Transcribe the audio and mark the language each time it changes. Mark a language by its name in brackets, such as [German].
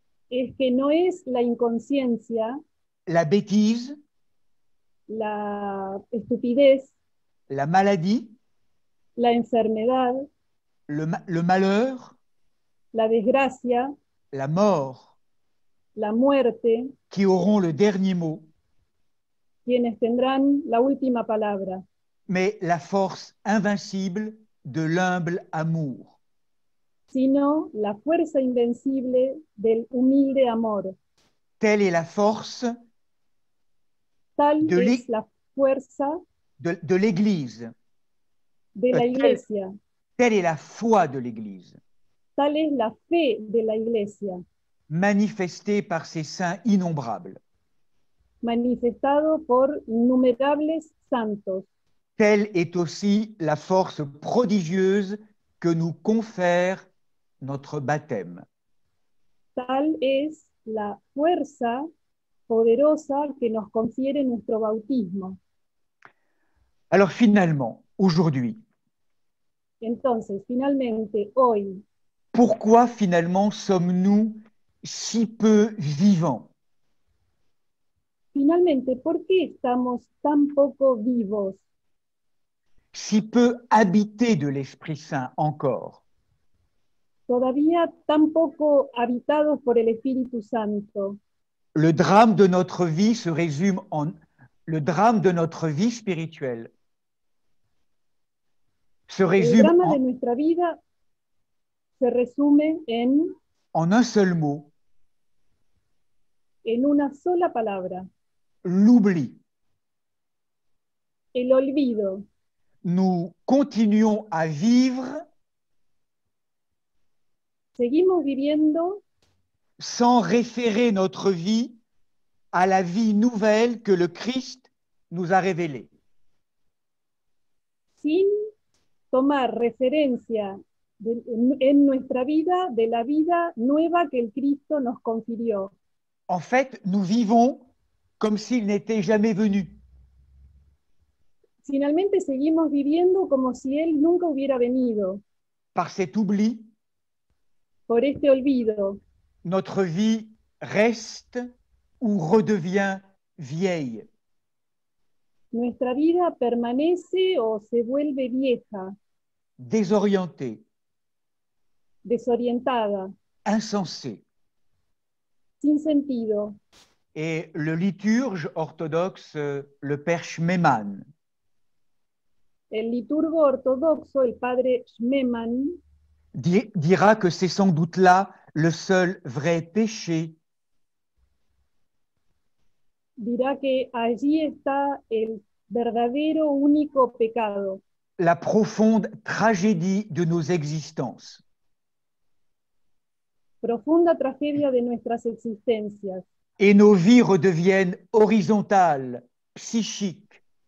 [Spanish] es que no es la inconsciencia, [French] la bêtise, [Spanish] la estupidez, [French] la maladie, [Spanish] la enfermedad, [French] le malheur, [Spanish] la desgracia, [French] la mort, [Spanish] la muerte, [French] qui auront le dernier mot, [Spanish] quienes tendrán la última palabra, [French] mais la force invincible de l'humble amour. [Spanish] sino la fuerza invencible del humilde amor. [French] Telle est la force [Spanish] Tal de es la fuerza [French] de l'Église. [Spanish] de la Iglesia, [French] Telle est la foi de l'Église, [Spanish] tal es la fe de la Iglesia, [French] manifestée par ses saints innombrables. [Spanish] manifestado por innumerables santos. [French] Telle est aussi la force prodigieuse que nous confère notre baptême. [Spanish] Tal es la fuerza poderosa que nos confiere nuestro bautismo. [French] Alors finalement, aujourd'hui, [Spanish] Entonces, finalmente, hoy, [French] pourquoi finalement sommes-nous si peu vivants? [Spanish] finalmente, ¿por qué estamos tan poco vivos, [French] Si peu habités de l'Esprit Saint encore? [Spanish] todavía tan poco habitados por el Espíritu Santo? [French] Le drame de notre vie se résume en le drame de notre vie spirituelle se [Spanish] El [French] résume [Spanish] drama de nuestra vida se resume [French] en un seul mot, [Spanish] en una sola palabra: [French] l'oubli. [Spanish] el olvido. [French] Nous continuons à vivre [Spanish] Seguimos viviendo [French] sans référer notre vie à la vie nouvelle que le Christ nous a révélée. [Spanish] sin tomar referencia en nuestra vida de la vida nueva que el Cristo nos confirió. [French] En fait, nous vivons comme s'il n'était jamais venu. [Spanish] Finalmente seguimos viviendo como si Él nunca hubiera venido. [French] Par cet oubli, [Spanish] Por este olvido, [French] notre vie reste ou redevient vieille. [Spanish] nuestra vida permanece o se vuelve vieja, [French] Désorientée, [Spanish] desorientada, [French] insensée. [Spanish] sin sentido. [French] Et le liturge orthodoxe, le père Schmemann, [Spanish] El liturgo ortodoxo, el padre Schmemann, [French] dira que c'est sans doute là le seul vrai péché [Spanish] dirá que allí está el verdadero único pecado, [French] la profonde tragédie de nos existences. [Spanish] profunda tragedia de nuestras existencias, [French] et nos vies redeviennent horizontales, psychiques,